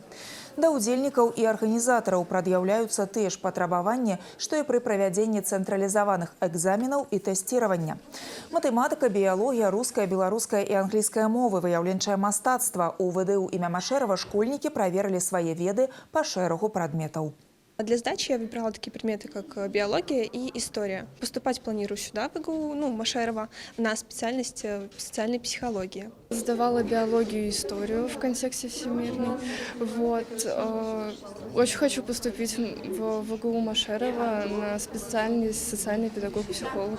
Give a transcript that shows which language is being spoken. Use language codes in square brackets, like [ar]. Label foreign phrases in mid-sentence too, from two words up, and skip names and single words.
[be] Да ўдзельнікаў і арганізатараў прад'яўляюцца тыя ж патрабаванні, што і пры правядзенні цэнтралізаваных экзаменаў і тэсціравання. Матэматыка, біялогія, руская, беларуская і англійская мовы, выяўленчае мастацтва. У ВДУ імя Машэрава школьнікі праверылі свае веды па шэрагу прадметаў. [ru] Для сдачи я выбирала такие предметы, как биология и история. Поступать планирую сюда, в ИГУ, Машерова, на специальность социальной психологии. Сдавала биологию и историю в контексте всемирной. Очень хочу поступить в ИГУ Машерова на специальность социальный педагог-психолог.